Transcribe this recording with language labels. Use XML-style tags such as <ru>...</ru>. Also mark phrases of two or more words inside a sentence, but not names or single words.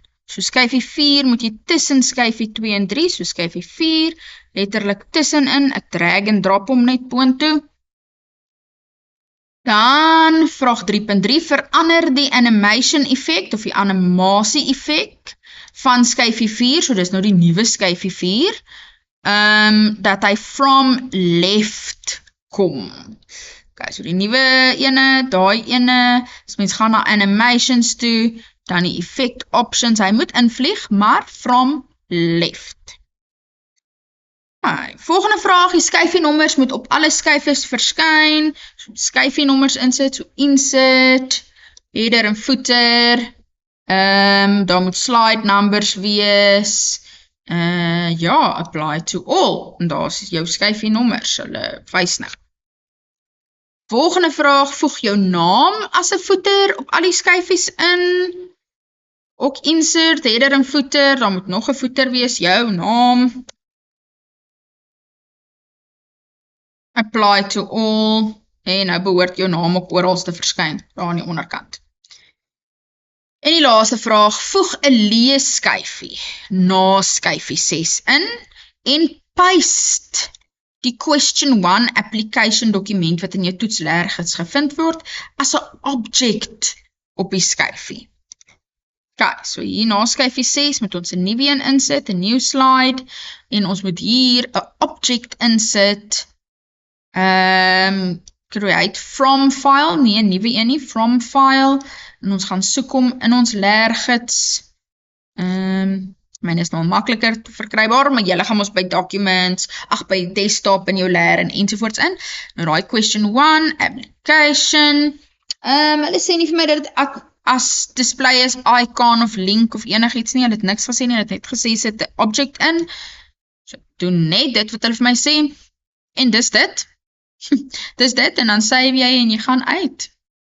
<af>So skyfie 4 moet jy tussen skyfie 2 en 3, so skyfie 4 letterlik tussenin, ek drag en drop hom net boontoe. Dan vraag 3.3, verander die</af> <en>animation effect</en> <af>of die animasie effect van skyfie 4, so dis nou die nuwe skyfie 4, dat hy</af> <en>from left</en> <af>kom. Okay, so die nuwe ene, daai ene, as mens gaan na animations toe, dan die effect options, hy moet invlieg, maar</af> <en>from left.</en> <af>Okay, volgende vraag, die skyfie nommers moet op alle skyfies verskyn, so skyfie nommers insit, so</af> <en>insert, header</en> <af>en footer, daar moet</af> <en>slide numbers</en> <af>wees, ja,</af> <en>apply to all,</en> <af>en daar is jou skyfie nommers, hulle wys nou. Volgende vraag, voeg jou naam as 'n footer op al die skyfies in, ook</af> <en>insert, header</en> <af>en footer, daar moet nog 'n footer wees, jou naam,</af> <en>apply to all,</en> <af>en nou behoort jou naam ook oral te verskyn, daar aan die onderkant. En die laaste vraag, voeg 'n leesskyfie na skyfie 6 in en paste die</af> <en>question 1 application</en> <af>dokument wat in jou toetsleergids gevind word as 'n object op die skyfie. Okay, so hier na skyfie 6 moet ons 'n nuwe een insit, 'n</af> <en>new slide,</en> <af>en ons moet hier 'n object insit,</af> <en>create from file,</en> <af>nie 'n nuwe een nie,</af> <en>from file,</en> <af>en ons gaan soek hom in ons leergids. Myne is nou makliker te verkrybaar, maar julle gaan ons by documents, by desktop in jou leer en ensovoorts in. Nou daai</af> <en>question 1, application.</en> <af>Hulle sê nie vir my dat dit as display is, icon of link of enigiets nie, hulle het niks gesê nie, hulle het net gesê sit 'n object in. So doen net dit wat hulle vir my sê, en dis dit. Dis dit, en dan save jy en jy gaan uit.</af>